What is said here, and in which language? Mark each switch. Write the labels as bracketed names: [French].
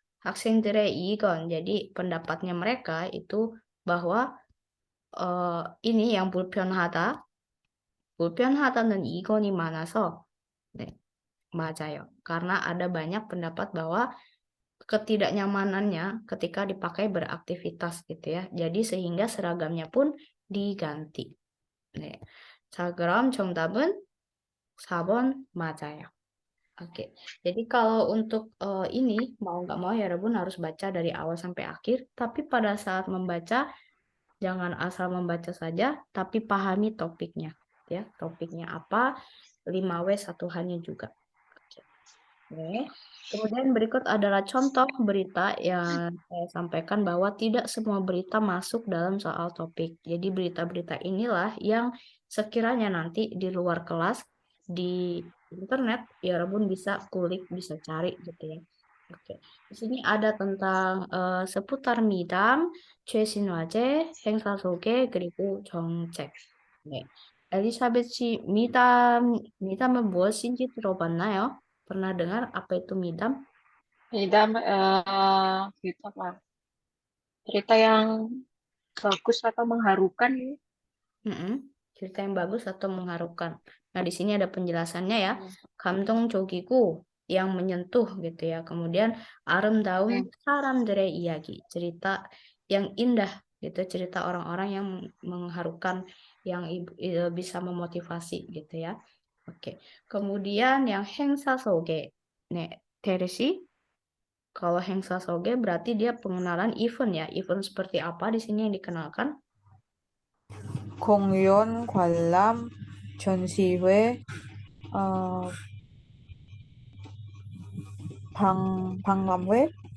[Korean] 학생들의 이건, [Indonesian] jadi pendapatnya mereka itu bahwa ini yang [Korean] 불편하다. 불편하다는 이건이 많아서, 네, 맞아요. [Indonesian] Karena ada banyak pendapat bahwa ketidaknyamanannya ketika dipakai beraktivitas gitu ya. Jadi sehingga seragamnya pun diganti. [Korean] 네. 자, 그럼 정답은 4번 맞아요. [Indonesian] Oke, jadi kalau untuk ini mau nggak mau ya Rebun harus baca dari awal sampai akhir. Tapi pada saat membaca jangan asal membaca saja, tapi pahami topiknya, ya topiknya apa, 5W satuannya juga. Oke. Kemudian berikut adalah contoh berita yang saya sampaikan bahwa tidak semua berita masuk dalam soal topik. Jadi berita-berita inilah yang sekiranya nanti di luar kelas di internet ya Rebun bisa kulik, bisa cari gitu ya. Oke. Di sini ada tentang seputar midam, [Korean] 최신화제, 행사 소개, 그리고 정책. 네. 엘리사벳 씨, 미담은 무엇인지 들어봤나요? [Indonesian] Pernah dengar apa itu midam? Idam gitu apa? Cerita yang bagus atau mengharukan gitu. Cerita yang bagus atau mengharukan. Nah, di sini ada penjelasannya ya. Hmm. [Korean] 감동적이고 [Indonesian] yang menyentuh gitu ya. Kemudian [Korean] 아름다운 사람들의 이야기. [Indonesian] Cerita yang indah gitu, cerita orang-orang yang mengharukan yang bisa memotivasi gitu ya. Oke. Kemudian yang [Korean] 행사 소개. 네, 테르시. [Indonesian] Kalau [Korean] 행사 소개 [Indonesian] berarti dia pengenalan event ya. Event seperti apa di sini yang dikenalkan? [Korean] 공연, 관람, 전시회, 박람회,